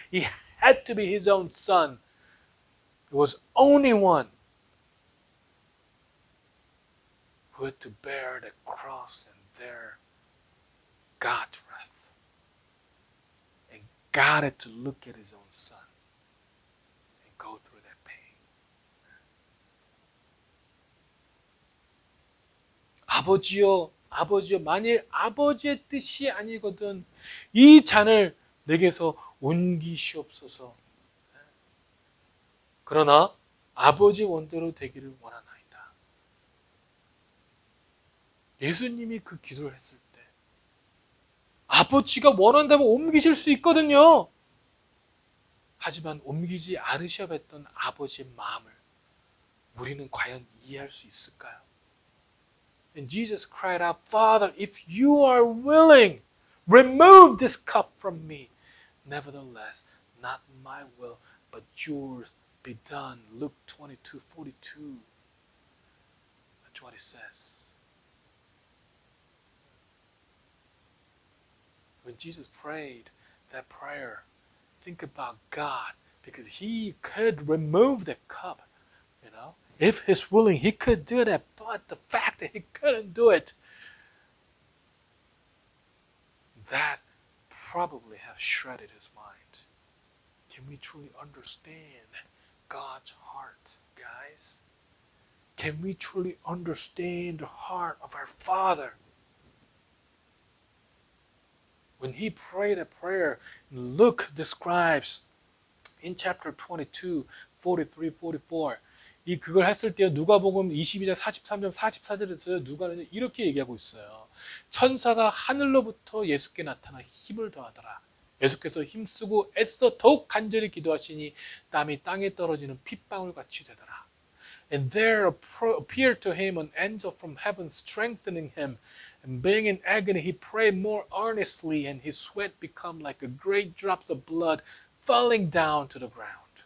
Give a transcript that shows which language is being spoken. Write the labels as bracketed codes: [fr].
[en] He had to be his own son. There was only one who had to bear the cross and bear God's wrath. And God had to look at his own son and go through that pain. [ko] 아버지요, 아버지요, 만일 아버지의 뜻이 아니거든 이 잔을 내게서 옮기시옵소서. 그러나 아버지 원대로 되기를 원하나이다. 예수님이 그 기도를 했을 때 아버지가 원한다면 옮기실 수 있거든요. 하지만 옮기지 않으셔야 했던 아버지의 마음을 우리는 과연 이해할 수 있을까요? [en] And Jesus cried out, Father, if you are willing, remove this cup from me. Nevertheless, not my will, but yours be done. Luke 22:42. That's what it says. When Jesus prayed that prayer, think about God, because he could remove the cup, you know. If he's willing, he could do that, but the fact that he couldn't do it, that probably have shredded his mind. Can we truly understand God's heart, guys? Can we truly understand the heart of our Father? When he prayed a prayer, Luke describes in chapter 22, 43, 44, [ko] 이 그걸 했을 때 누가복음 22장 43절 44절에서 누가는 이렇게 얘기하고 있어요. 천사가 하늘로부터 예수께 나타나 힘을 더하더라. 예수께서 힘쓰고 애써 더욱 간절히 기도하시니 땀이 땅에 떨어지는 핏방울같이 되더라. [en] And there appeared to him an angel from heaven strengthening him. And being in agony, he prayed more earnestly, and his sweat became like a great drops of blood falling down to the ground.